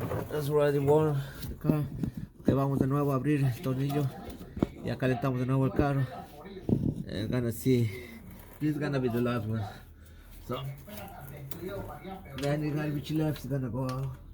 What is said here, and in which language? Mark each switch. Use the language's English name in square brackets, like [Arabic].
[English] That's already warm the car. [Spanish] Okay, vamos de nuevo a abrir el tornillo. Ya calentamos de nuevo el carro. [English] And gonna see, this is gonna be the last one. So any garbage left is gonna go out.